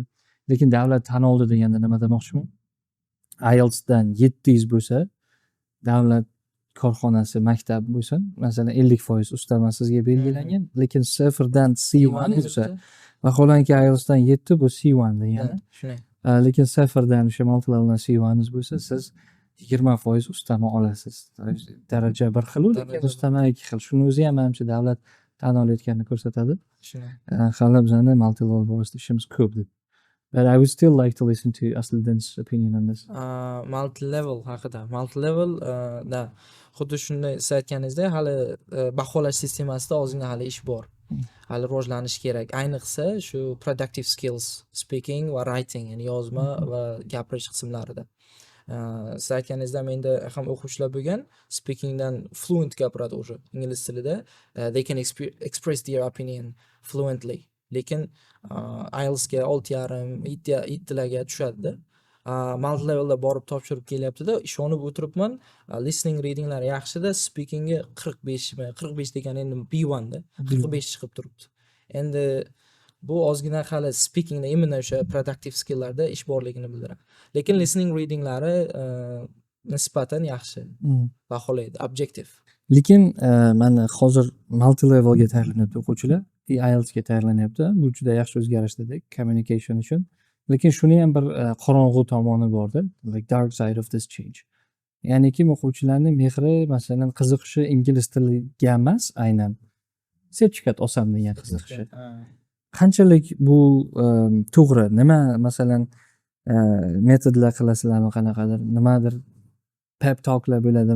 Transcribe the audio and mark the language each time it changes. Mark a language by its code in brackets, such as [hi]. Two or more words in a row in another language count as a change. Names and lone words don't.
[uz] Lekin davlat tan oldi deganda nima demoqchiman? IELTSdan 700 bo'lsa, davlat korxonasi, maktab bo'lsa, masalan 50% ustama sizga belgilangan, lekin 0dan C1 bo'lsa, vaholanki IELTSdan 7 bu C1 degani. Lekin 0dan o'sha [en] multi leveldan [uz] C1 bo'lsa, siz 20% ustama olasiz. Daraja bir xil, lekin ustama ikki xil. Shuni o'zi ham menimcha davlat tan olayotganini ko'rsatadi. Hali bizani [en] multi level [uz] borasida ishimiz ko'p deb. [en] But I would still like to listen to Asliddin's opinion on this. Multi level [uz] haqida. [en] Multi level [uz] da xuddi shunday siz aytganingizdek, hali baholash sistemasida ozgina hali ish bor. Hali rivojlanish kerak. Ayniqsa shu [en] productive skills, [uz] speaking va writing, ya'ni yozma va gapirish qismlarida. Siz aytganingizda menda ham o'quvchilar bo'lgan, speakingdan fluent gapiradi o'sha ingliz tilida. [en] They can express their opinion fluently. [uz] Lekin IELTSga 6.5, 7larga tushadi. [en] Multi levelda [uz] borib topshirib kelyapti-da, ishonib o'tiribman. [en] Listening, readinglar [uz] yaxshida, speakingga 45 degani endi B1 da 45 chiqib turibdi. Endi bu ozgina hali speakingda imенно o'sha [en] productive skilllarda [uz] ish borligini bildiradi. Lekin [en] listening, readinglari [uz] nisbatan yaxshi baholaydi, objective. Lekin mana hozir [en] multi levelga [uz] tayyorlanyapti o'quvchilar. IELTSga tayyorlanyapti. Bu juda yaxshi o'zgarish dedik communication uchun. Lekin shuni ham bir qorong'u tomoni bor-da, [en] like dark side of this change. [uz] Ya'ni kim o'quvchilarning mehri, masalan, qiziqishi ingliz tiliga emas, aynan sertifikat olsam degan qiziqishi. Qanchalik bu to'g'ri? Nima masalan metodlar qilasizlarmi, qanaqadir, nimadir [en] pep talklar [uz] bo'ladimi?